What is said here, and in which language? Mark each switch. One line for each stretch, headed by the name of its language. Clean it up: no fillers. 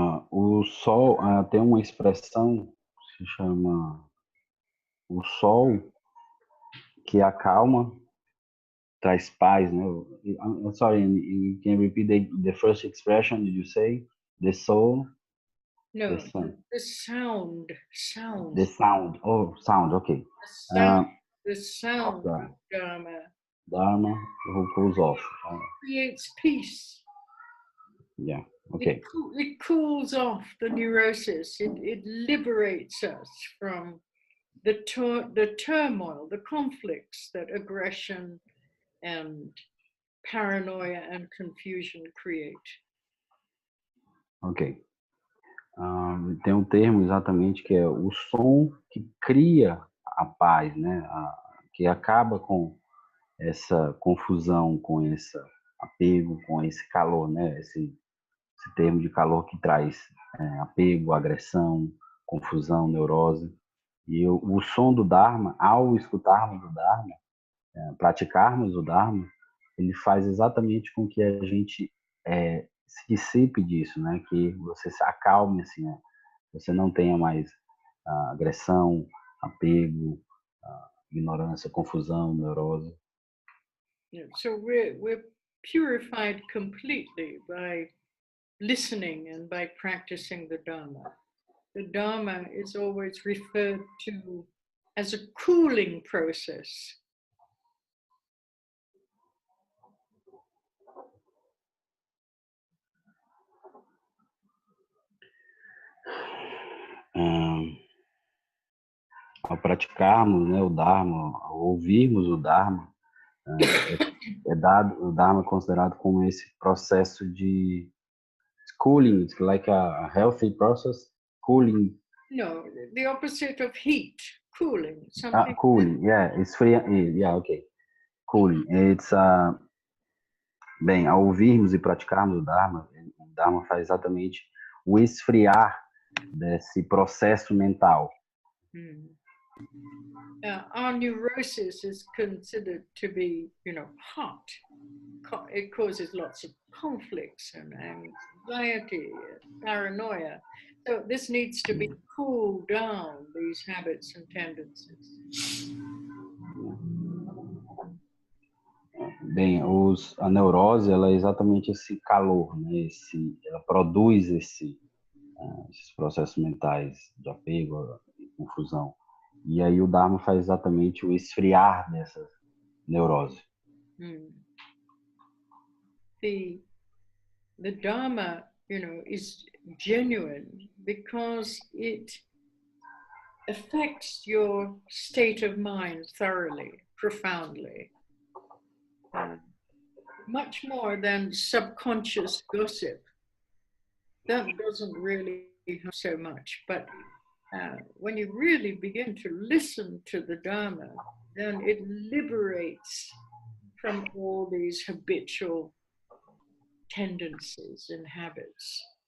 Portuguese: O sol tem uma expressão que se chama o sol que acalma, traz paz, né?
English: I'm sorry, you can repeat the first expression? Did you say the soul? No, the sun. the sound. The sound. Oh, sound. Okay. The sound of Dharma. Dharma who cools off. Creates peace. Yeah. Okay. It cools off the neurosis. It liberates us from the turmoil, the conflicts that aggression and paranoia and confusion create. Ok.
Portuguese: Tem um termo exatamente que é o som que cria a paz, né? Que acaba com essa confusão, com esse apego, com esse calor, né? Esse termo de calor que traz apego, agressão, confusão, neurose. E o som do Dharma, ao escutarmos o Dharma, praticarmos o Dharma, ele faz exatamente com que a gente se dissipe disso, né? Que você se acalme, assim, né? Você não tenha mais agressão, apego, ignorância, confusão, neurose.
English: So we're purified completely by listening and by practicing the Dharma. The Dharma is always referred to as a cooling process.
Portuguese: Ao praticarmos, né, o Dharma, ao ouvirmos o Dharma, o Dharma é considerado como esse processo de
English: cooling, it's like a healthy process, cooling. No, the opposite of heat, cooling. Cooling, yeah, esfria, yeah, okay. Cool.
Portuguese: Bem, ao ouvirmos e praticarmos o Dharma faz exatamente o esfriar desse processo mental.
English: Our neurosis is considered to be, hot. It causes lots of conflicts and anxiety, paranoia. So this needs to be cooled down, these habits and tendencies.
Portuguese: Bem, a neurose, ela é exatamente esse calor, né? Ela produz esses processos mentais de apego e confusão. E aí o Dharma faz exatamente o esfriar dessa neurose.
English: The Dharma, is genuine because it affects your state of mind thoroughly, profoundly. Much more than subconscious gossip. That doesn't really have so much, but when you really begin to listen to the Dharma, then it liberates from all these habitual tendencies and habits.